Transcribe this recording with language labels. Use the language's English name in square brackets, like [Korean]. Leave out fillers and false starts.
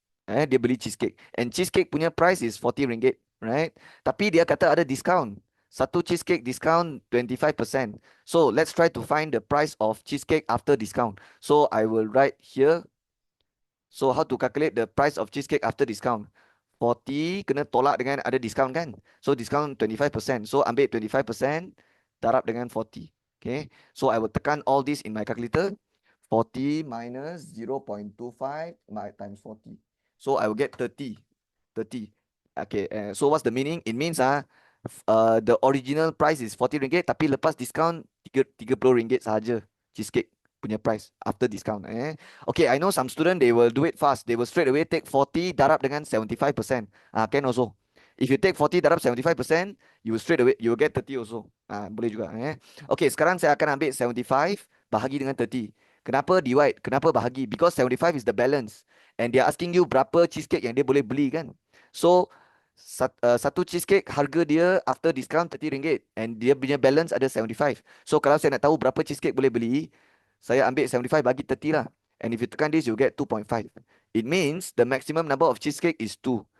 [Malay] Dia beli cheesecake. And cheesecake punya price is 40 ringgit. [English] Right? [Malay] Tapi dia kata ada discount. Satu cheesecake discount 25%. [English] So let's try to find the price of cheesecake after discount. So I will write here. So how to calculate the price of cheesecake after discount? [Malay] 40 kena tolak dengan ada discount kan. [English] So discount 25%. [Malay] So ambil 25% darab dengan 40. Okay. [English] So I will tekan all this in my calculator. 40 minus 0.25 times 40. So I will get 30. 30. Okay. So what's the meaning? It means the original price is 40 ringgit [Malay] tapi lepas discount 30 ringgit sahaja [English] cheesecake punya price after discount. Okay, I know some student they will do it fast. They will straight away take 40 [Malay] darab dengan [English] 75%. Can also. If you take 40 darab 75%, you will straight away you will get 30 also. [Malay] Boleh juga. Okay, sekarang saya akan ambil 75 bahagi dengan 30. Kenapa divide? Kenapa bahagi? [English] Because 75 is the balance. And they are asking you [Malay] berapa cheesecake yang dia boleh beli kan. So satu cheesecake harga dia [English] after discount [Malay] 30 ringgit and dia punya balance ada 75. So kalau saya nak tahu berapa cheesecake boleh beli, saya ambil 75 bagi 30 lah. [English] And if you tekan this, you get 2.5. It means the maximum number of cheesecake is 2.